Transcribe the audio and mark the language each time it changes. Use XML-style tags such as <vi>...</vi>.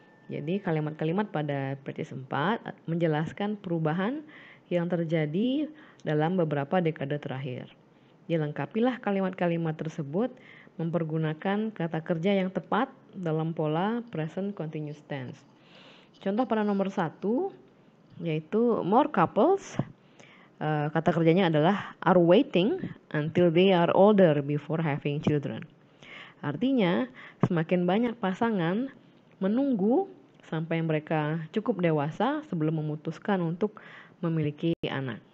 <id>Jadi kalimat-kalimat pada practice 4 menjelaskan perubahan yang terjadi dalam beberapa dekade terakhir. Dilengkapilah kalimat-kalimat tersebut mempergunakan kata kerja yang tepat dalam pola present continuous tense. Contoh pada nomor 1 yaitu</id> <en>more couples.</en> <id>Kata kerjanya adalah</id> <en>are waiting until they are older before having children.</en> <id>Artinya, semakin banyak pasangan menunggu sampai mereka cukup dewasa sebelum memutuskan untuk memiliki anak.</id>